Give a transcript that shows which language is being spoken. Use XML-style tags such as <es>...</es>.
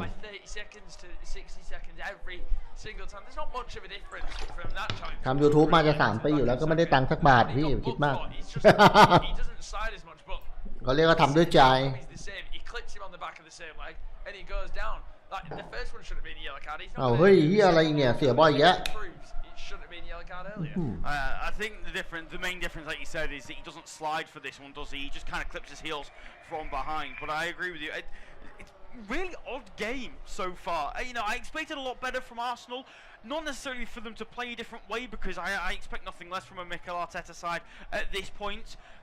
<en>down by 30 seconds to 60 seconds every single time. There's not much of a difference from that time.</en> <th>ทำ YouTube มาจะ3 ปีอยู่แล้วก็ไม่ได้ตังค์สักบาทพี่คิดมาก</th> <en>He doesn't slide as much, but</en> <th>เขาเรียกว่าทำด้วยใจ</th> <en>he clips him on the back of the same leg and he goes down. Like the first one should have been a yellow card. He's not</en> <th>เอาเฮ้ยอะไรเนี่ยเสียบอลอีกแล้ว</th> <en>shouldn't have been a yellow card earlier. I think the main difference, like you said, is that he doesn't slide for this one, does he? He just kind of clips his heels from behind. But I agree with you. It's really odd game so far. I expected a lot better from Arsenal. Not necessarily for them to play a different way, because I expect nothing less from a Mikel Arteta side at this point.</en>